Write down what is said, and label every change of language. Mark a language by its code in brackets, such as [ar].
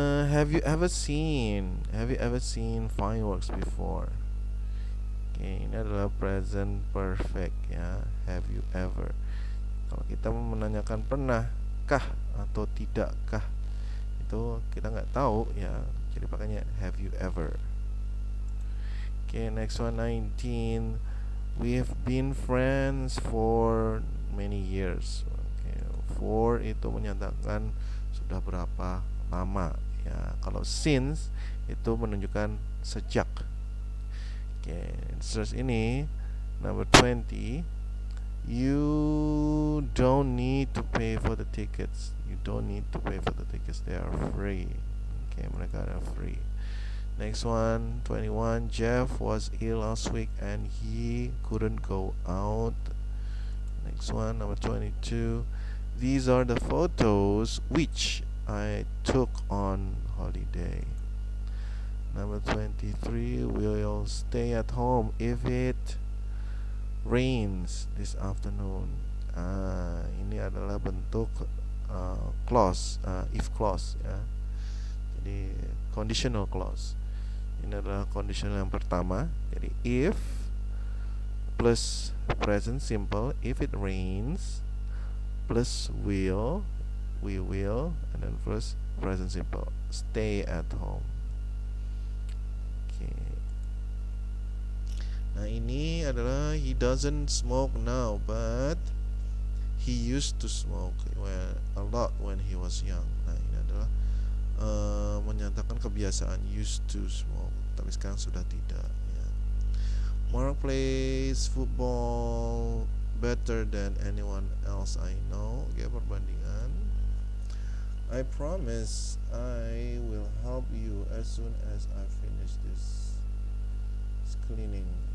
[en] Have you ever seen fireworks before? [id] Okay, ini adalah present perfect ya. [en] Have you ever? [id] Kalau kita menanyakan pernahkah atau tidakkah, itu kita nggak tahu ya. Jadi pakainya [en] have you ever. Okay, next one 19. We have been friends for many years. [id] Okay, for itu menyatakan sudah berapa lama ya. Kalau since itu menunjukkan sejak. Okay, terus ini number 20. [en] You don't need to pay for the tickets. They are free. Okay, mereka are free. Next one 21. Jeff was ill last week and he couldn't go out. Next one number 22. These are the photos which I took on holiday. Number 23, we'll stay at home if it rains this afternoon. [id] Ini adalah bentuk clause, if clause ya. Jadi conditional clause. Ini adalah conditional yang pertama. [en] Jadi if plus present simple, if it rains, plus will, we will, and then plus present simple, stay at home. Okay. [id] Nah, ini adalah [en] he doesn't smoke now, but he used to smoke a lot when he was young. [id] Nah, ini adalah menyatakan kebiasaan used to smoke, tapi sekarang sudah tidak ya. [en] Mark plays football better than anyone else I know. [id] Oke, perbandingan. [en] I promise I will help you as soon as I finish this cleaning.